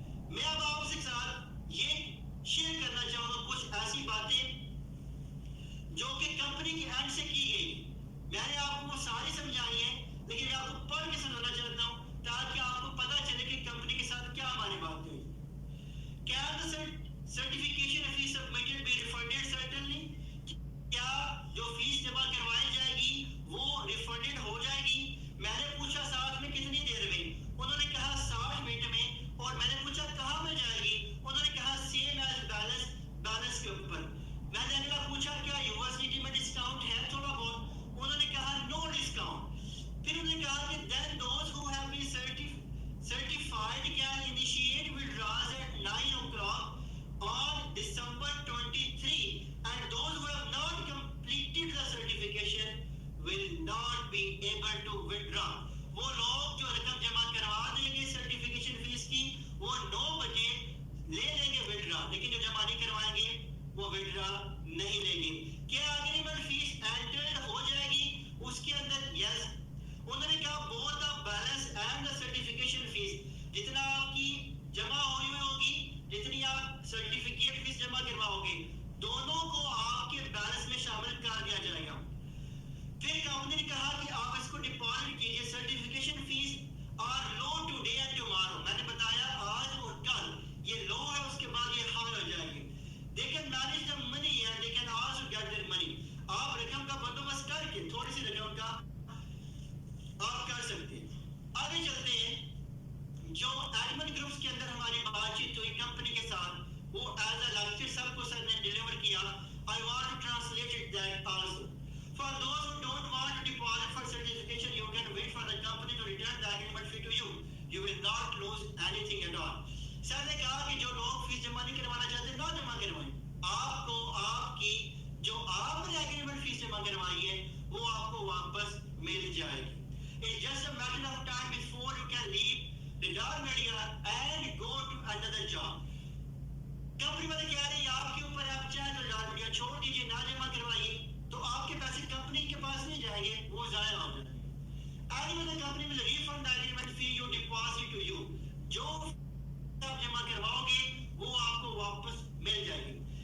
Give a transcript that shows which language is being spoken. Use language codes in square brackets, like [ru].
[ur] میں اب آپ سے ساتھ یہ شیئر کرنا چاہوں گا کچھ ایسی باتیں جو کہ کمپنی کے اینڈ سے کی گئی. میں نے آپ کو ساری سمجھائی ہیں, لیکن میں آپ کو پڑھ کے سنانا چاہتا ہوں تاکہ آپ کو پتہ چلے کہ کمپنی کے ساتھ کیا ہماری بات ہوئی. [en] Can the certification fee submitted be refunded certainly? [ur] کیا جو فیس جمع کروائی جائے گی وہ ریفنڈڈ ہو جائے گی؟ میں نے پوچھا 60 میں کتنی دیر میں؟ انہوں نے کہا 60 منٹ میں. اور میں نے پوچھا کہاں میں جائے گی؟ انہوں نے کہا سیم ایز بیلنس کے اوپر. میں نے اگلا پوچھا کیا یونیورسٹی میں ڈسکاؤنٹ ہے تھوڑا بہت؟ انہوں نے کہا نو ڈسکاؤنٹ. پھر انہوں نے کہا کہ [en] then those who have been certified can initiate withdrawals at 9 o'clock on December 23, and those who have not completed the certification will not be able to withdraw. [ur] وہ لوگ جو رقم جمع کروا دیں گے سرٹیفکیشن فیس کی وہ 9 بجے لے لیں گے withdraw, لیکن جو جمع نہیں کروائیں گے وہ withdraw نہیں لیں گے. کیا اگریمنٹ فیس انٹرڈ ہو جائے گی اس کے اندر؟ یس. انہوں نے کہا [en] both the balance and the certification fees, [ur] جتنا آپ کی جمع ہوئی ہوگی, جتنی آپ سرٹیفکیٹ فیس جمع کرواؤ گے, دونوں کو آپ کے بیلنس میں شامل کر دیا جائے گا. پھر کمپنی نے کہا کہ آپ اس کو ڈپازٹ کیجئے. [en] Certification fees are low today and tomorrow. [ur] میں نے بتایا آج اور کل یہ لو ہے, اس کے بعد یہ ہائی ہو جائے گی. [en] They can manage the money and they can also get their money. [ur] آپ رقم کا بندوبست کر کے تھوڑی سی رقم کا آپ کر سکتے ہیں. آگے چلتے ہیں. جو ایڈمن گروپس کے اندر ہماری بات چیت ہوئی کمپنی کے ساتھ, وہ ایز اے لیکچر سب کو سر نے ڈیلیور کیا. [en] I want to translate it that also. For those who don't want to deposit for certification, you can wait for the company to return the agreement fee to you. You will not lose anything at all. [ur] سر نے کہا کہ جو لوگ face جمع نہیں کروانا چاہتے نہ جمع کروائیں. آپ کو آپ کی جو آپ نے ایگریمنٹ فیس جمع کروائی ہے وہ آپ کو واپس مل جائے گی. [en] It's just a matter of time before you can leave the Dar Media and go to another job. [ur] Company والے کہہ رہے ہیں آپ کے اوپر, آپ چاہیں تو ڈار میڈیا چھوڑ دیجیے, نہ جمع کروائیے, تو آپ کے پیسے کمپنی کے پاس نہیں جائیں گے, وہ ضائع ہو جائیں گے. [en] Agreement company will refund the agreement fee you deposit to you. [ur] جو آپ جمع کرواؤ گے وہ آپ کو واپس مل جائے گی.